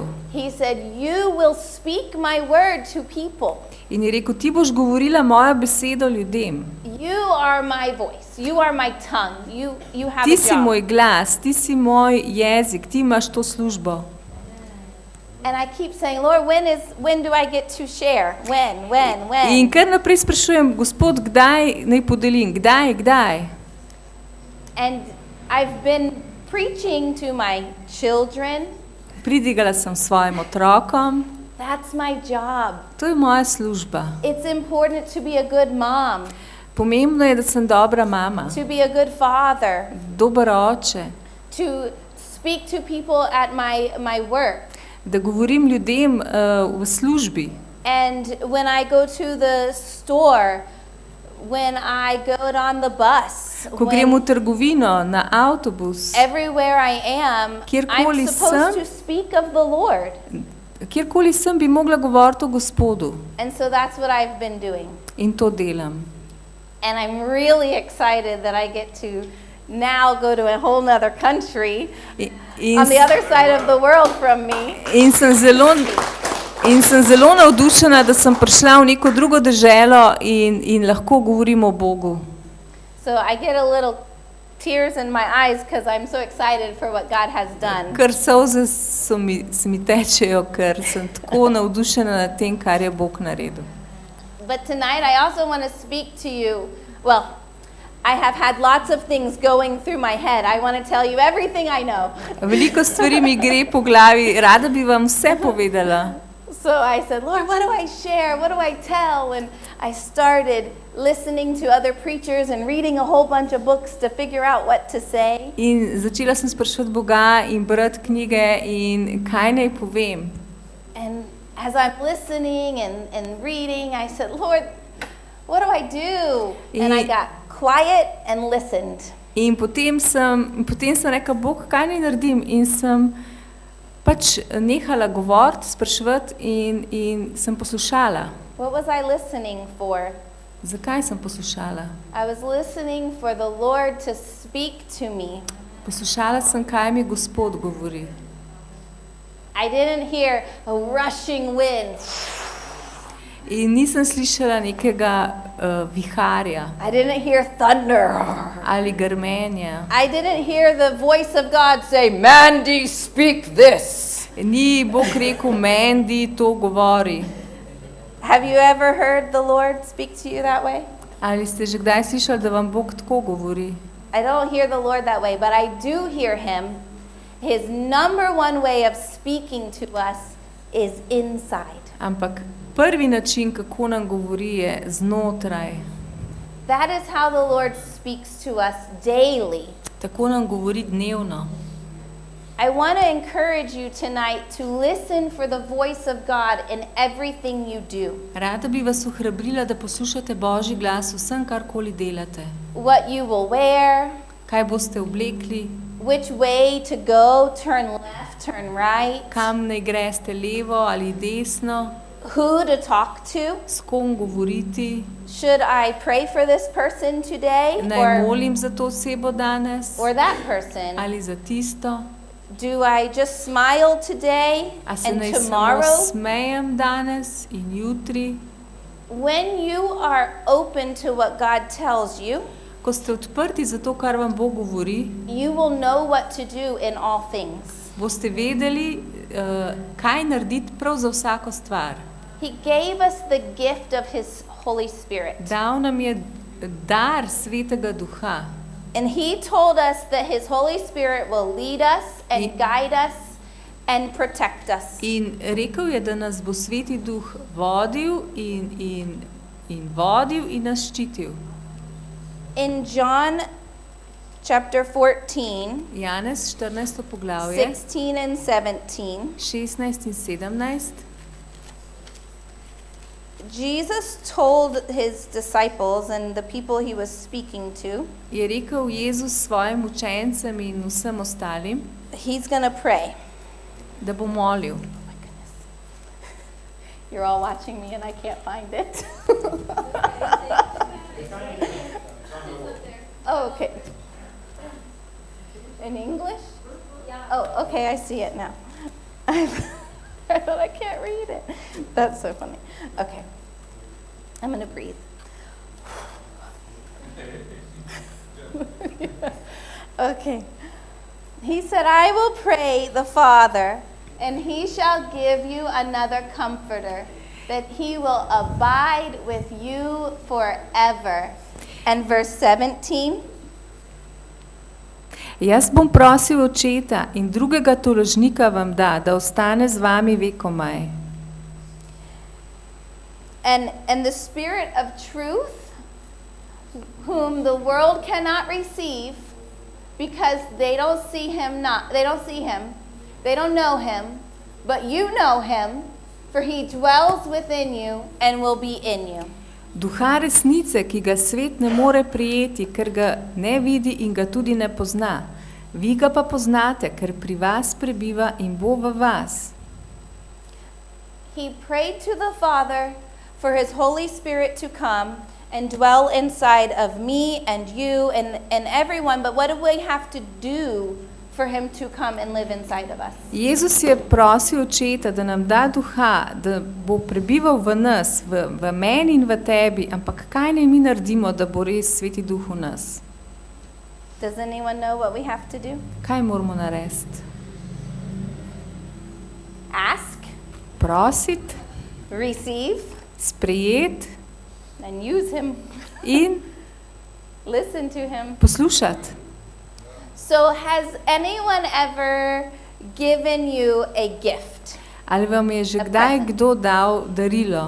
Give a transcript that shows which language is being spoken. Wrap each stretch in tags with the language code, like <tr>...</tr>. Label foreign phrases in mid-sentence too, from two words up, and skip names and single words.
<en>He said, you will speak my word to people.</en> <sl>In je rekel, ti boš govorila mojo besedo ljudem.</sl> <en>You are my voice. You are my tongue. You have</en> <sl>Ti</sl> <en>a</en> <sl>si</sl> <en>job.</en> <sl>moj glas, ti si moj jezik, ti imaš to službo.</sl> <en>And I keep saying, Lord, when do I get to share? When?</en> <sl>In kar naprej sprašujem, Gospod, kdaj naj podelim, kdaj?</sl> <en>And I've been preaching to my children.</en> <sl>Pridigala sem svojim otrokom,</sl> <en>That's my job.</en> <sl>to je moja služba.</sl> <en>It's important to be a good mom,</en> <sl>Pomembno je, da sem dobra mama,</sl> <en>to be a good father,</en> <sl>dober oče,</sl> <en>to speak to people at my work.</en> <sl>da govorim ljudem v službi.</sl> <en>And when I go to the store, when I go on the bus,</en> <sl>Ko grem v trgovino, na avtobus,</sl> <en>everywhere I am,</en> <sl>Kjerkoli</sl> <en>I'm supposed</en> <sl>sem.</sl> <en>to speak of the Lord.</en> <sl>kjerkoli sem, bi mogla govoriti o Gospodu.</sl> <en>And so that's what I've been doing.</en> <sl>In to delam.</sl> <en>And I'm really excited that I get to now go to a whole nother country</en> <sl>In,</sl> <en>on the other side of the world from me.</en> <sl>in sem zelo navdušena, da sem prišla v neko drugo deželo in lahko govorim o Bogu.</sl> <en>So I get a little tears in my eyes because I'm so excited for what God has done.</en> <sl>Kar solze se mi tečejo, ker sem tako navdušena nad tem, kar je Bog naredil.</sl> <en>But tonight I also want to speak to you. Well, I have had lots of things going through my head. I want to tell you everything I know.</en> <sl>Veliko stvari mi gre po glavi, rada bi vam vse povedala.</sl> <en>So I said, Lord, what do I share? What do I tell? And I started listening to other preachers and reading a whole bunch of books to figure out what to say.</en> <sl>In začela sem spraševati Boga in brati knjige in kaj naj povem.</sl> <en>And as I'm listening and reading, I said, Lord, what do I do? And I got quiet and listened.</en> <sl>In potem sem rekla, Bog, kaj naj naredim? In sem pač nehala govoriti, spraševati in sem poslušala.</sl> <en>What was I listening for?</en> <sl>Zakaj sem poslušala?</sl> <en>I was listening for the Lord to speak to me.</en> <sl>Poslušala sem, kaj mi Gospod govori.</sl> <en>I didn't hear a rushing wind.</en> <sl>In nisem slišala nekega viharja</sl> <en>I didn't hear thunder.</en> <sl>ali grmenja.</sl> <en>I didn't hear the voice of God say, Mandy, speak this.</en> <sl>Ni Bog rekel, Mandy, to govori.</sl> <en>Have you ever heard the Lord speak to you that way?</en> <sl>Ali ste že kdaj slišali, da vam Bog tako govori?</sl> <en>I don't hear the Lord that way, but I do hear him. His number one way of speaking to us is inside.</en> <sl>Ampak prvi način, kako nam govori, je znotraj.</sl> <en>That is how the Lord speaks to us daily.</en> <sl>Tako nam govori dnevno.</sl> <en>I want to encourage you tonight to listen for the voice of God in everything you do.</en> <sl>Rada bi vas ohrabrila, da poslušate Božji glas vsem, karkoli delate.</sl> <en>What you will wear,</en> <sl>Kaj boste oblekli,</sl> <en>which way to go, turn left, turn right,</en> <sl>kam naj greste, levo ali desno,</sl> <en>who to talk to.</en> <sl>s kom govoriti,</sl> <en>Should I pray for this person today</en> <sl>naj molim za to osebo danes</sl> <en>or that person?</en> <sl>ali za tisto,</sl> <en>Do I just smile today</en> <sl>a se</sl> <en>and</en> <sl>naj samo</sl> <en>tomorrow?</en> <sl>smejem danes in jutri.</sl> <en>When you are open to what God tells you,</en> <sl>Ko ste odprti za to, kar vam Bog govori,</sl> <en>you will know what to do in all things.</en> <sl>boste vedeli, kaj narediti prav za vsako stvar.</sl> <en>He gave us the gift of His Holy Spirit.</en> <sl>Dal nam je dar Svetega Duha.</sl> <en>And He told us that His Holy Spirit will lead us and guide us and protect us.</en> <sl>In rekel je, da nas bo Sveti Duh vodil in vodil in nas ščitil.</sl> <en>In John chapter 14,</en> <sl>Janez 14. poglavje,</sl> <en>16 and 17,</en> <sl>16 in 17.</sl> <en>Jesus told His disciples and the people He was speaking to,</en> <sl>Je rekel Jezus svojim učencem in vsem ostalim,</sl> <en>He's going to pray.</en> <sl>da bo molil.</sl> <en>You're all watching me and I can't find it. Oh, okay. In English? Oh, okay, I see it now. I thought I can't read it. That's so funny. Okay. I'm going to breathe. Okay. He said, I will pray the Father, and he shall give you another comforter, that he will abide with you forever. And verse 17.</en> <sl>Jaz bom prosil očeta in drugega tolažnika vam da ostane z vami vekomaj.</sl> <en>And the Spirit of truth, whom the world cannot receive, because they don't know him, but you know him, for he dwells within you and will be in you.</en> <sl>Duha resnice, ki ga svet ne more prijeti, ker ga ne vidi in ga tudi ne pozna. Vi ga pa poznate, ker pri vas prebiva in bo v vas.</sl> <en>He prayed to the Father for his Holy Spirit to come and dwell inside of me and you and everyone. But what do we have to do for him to come and live inside of us?</en> <sl>Jezus je prosil očeta, da nam da duha, da bo prebival v nas, v meni in v tebi, ampak kaj naj mi naredimo, da bo res Sveti Duh v nas?</sl> <en>Does anyone know what we have to do?</en> <sl>Kaj moramo narediti?</sl> <en>Ask,</en> <sl>Prositi,</sl> <en>receive,</en> <sl>sprejeti</sl> <en>and use him.</en> <sl>in</sl> <en>Listen to him.</en> <sl>poslušati.</sl> <en>So has anyone ever given you a gift?</en> <sl>Ali vam je že kdaj kdo dal darilo?</sl>